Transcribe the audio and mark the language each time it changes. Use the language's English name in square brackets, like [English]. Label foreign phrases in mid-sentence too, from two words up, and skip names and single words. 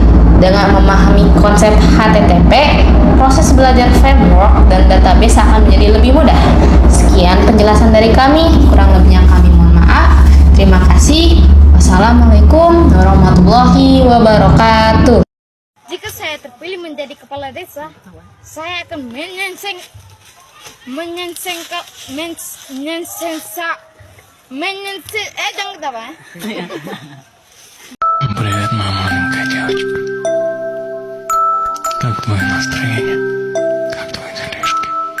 [Indonesian] Dengan memahami konsep HTTP, proses belajar framework dan database akan menjadi lebih mudah. Sekian penjelasan dari kami, kurang lebihnya kami mohon maaf. Terima kasih. Wassalamualaikum warahmatullahi wabarakatuh. Jika saya terpilih menjadi kepala desa, saya akan [Russian] Привет, мамонька, девочка. Как твое настроение? Как твои делишки?